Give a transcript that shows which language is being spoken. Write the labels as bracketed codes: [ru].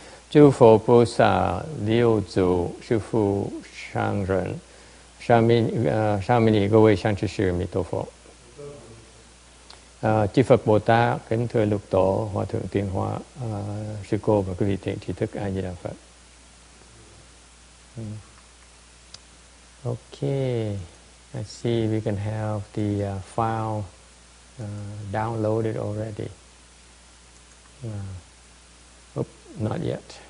[zh] 诸佛菩萨六祖师父上人，上面各位上师 [vi] sư Mỹ Tô Phật. Chư Phật Bồ Tát, kính thưa Lục Tổ, Hòa Thượng Tuyên Hóa, sư cô và quý vị thiện tri thức A Di Đà Phật. [en] Okay, I see we can have the file downloaded already. Not yet.